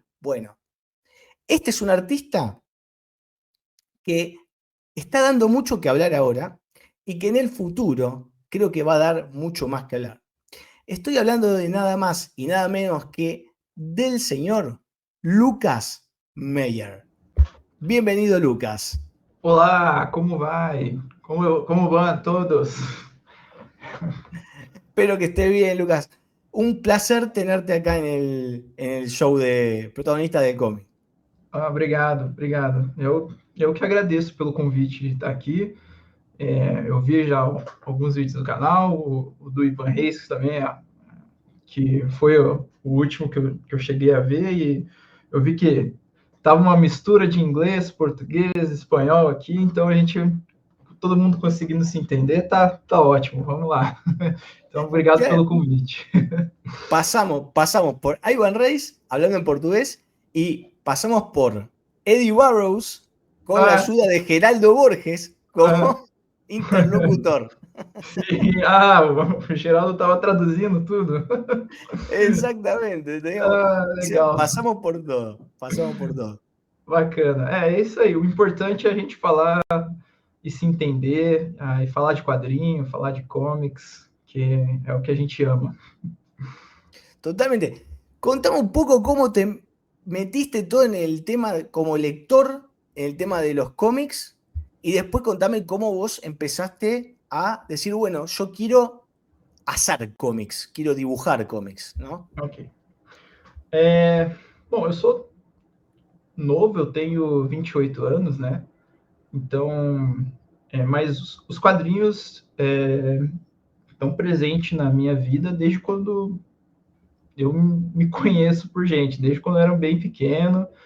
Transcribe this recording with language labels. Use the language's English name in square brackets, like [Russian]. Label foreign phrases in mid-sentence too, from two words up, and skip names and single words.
[Spanish] Bueno, este es un artista que está dando mucho que hablar ahora y que en el futuro creo que va a dar mucho más que hablar. Estoy hablando de nada más y nada menos que del señor Lucas Meyer. Bienvenido, Lucas. [Portuguese] Olá, como vai? Como vão todos? [Spanish] Espero que esté bien, Lucas. Un placer tenerte acá en el show de protagonista del cómic. [Portuguese] Obrigado. Eu que agradeço pelo convite de estar aqui. Eu vi já alguns vídeos do canal, o do Ivan Reis também, que foi o último que eu cheguei a ver, e eu vi que estava uma mistura de inglês, português, espanhol aqui, então todo mundo conseguindo se entender, tá ótimo, vamos lá. Então, obrigado pelo convite. [Spanish] Pasamos por Ivan Reis, hablando en portugués, y pasamos por Eddie Burrows, con la ayuda de Geraldo Borges como interlocutor. [Portuguese] Sim, o Geraldo estava traduzindo tudo. Exatamente. Legal. [Spanish] Pasamos por todo. [Portuguese] Bacana. É isso aí. O importante é a gente falar e se entender, e falar de quadrinho, falar de comics, que é o que a gente ama. Totalmente. [Spanish] Contame un poco cómo te metiste todo en el tema como lector, en el tema de los cómics, y después contame cómo vos empezaste a decir, bueno, yo quiero hacer cómics, quiero dibujar cómics, ¿no? [Portuguese] Ok. Bom, eu sou novo, eu tenho 28 anos, né? Então, mas os quadrinhos estão presentes na minha vida desde quando eu me conheço por gente, desde quando eu era bem pequeno.